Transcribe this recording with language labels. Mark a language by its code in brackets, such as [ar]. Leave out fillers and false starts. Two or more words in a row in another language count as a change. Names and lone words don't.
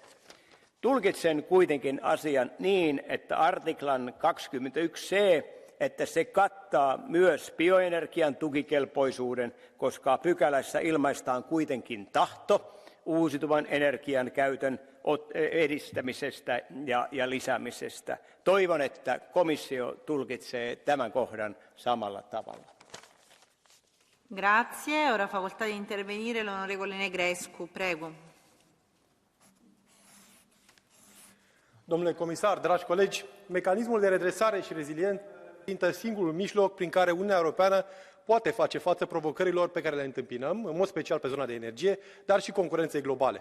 [fi] Tulkitsen kuitenkin asian niin, että artiklan 21c että se kattaa myös bioenergian tukikelpoisuuden, koska pykälässä ilmaistaan kuitenkin tahto uusiutuvan energian käytön edistämisestä ja lisäämisestä. Toivon, että komissio tulkitsee tämän kohdan samalla tavalla. [it] Grazie. Ora facoltà di intervenire l'onorevole Negrescu. Prego. [ro] Domnule comisar, dragi colegi, mecanismul de redresare și reziliență reprezintă singurul mijloc prin care Uniunea Europeană poate face față provocărilor pe care le întâmpinăm, în mod special pe zona de energie, dar și concurenței globale.